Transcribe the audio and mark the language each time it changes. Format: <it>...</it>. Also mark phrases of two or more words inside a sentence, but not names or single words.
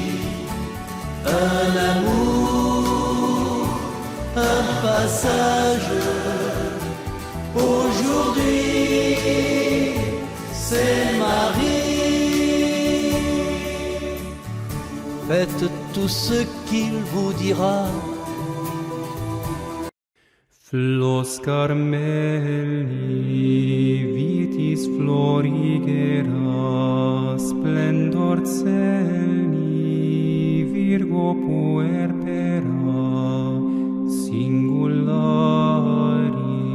<fr>Un amour, un passage. Aujourd'hui, c'est Marie. Faites tout ce qu'il vous dira.</fr> <la>Flos Carmeli, vitis florigera, splendor celi, Virgo puerpera, singulari.</la>